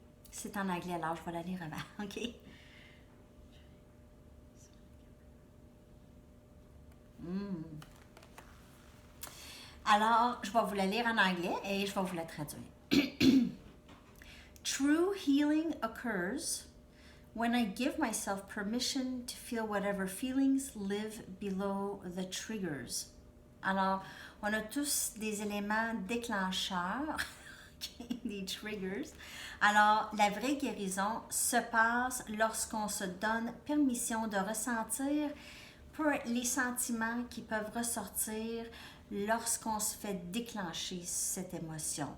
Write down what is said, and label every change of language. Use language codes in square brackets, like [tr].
[fr] C'est en anglais, alors je vais la lire avant, OK? Alors, je vais vous la lire en anglais et je vais vous la traduire. [en] True healing occurs when I give myself permission to feel whatever feelings live below the triggers. [fr] Alors, on a tous des éléments déclencheurs, des triggers. Alors, la vraie guérison se passe lorsqu'on se donne permission de ressentir les sentiments qui peuvent ressortir lorsqu'on se fait déclencher cette émotion.